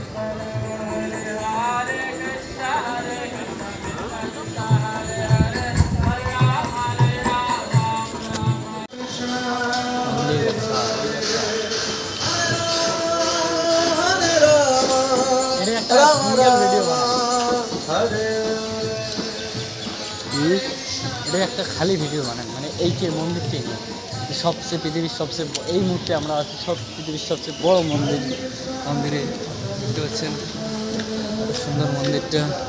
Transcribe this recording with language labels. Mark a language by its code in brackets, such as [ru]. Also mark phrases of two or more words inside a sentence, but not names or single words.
[sa] Hare Krishna, Hare Krishna, Hare Hare, Hare Rama, Hare Rama, Krishna, Hare [bn] এটা একটা খালি ভিডিও বানান, মানে এই যে মন্দিরটি সবচেয়ে পৃথিবীর সবচেয়ে এই মুহূর্তে আমরা আছি সব পৃথিবীর সবচেয়ে বড় মন্দিরে দেখতে পাচ্ছেন কত সুন্দর মন্দিরটা।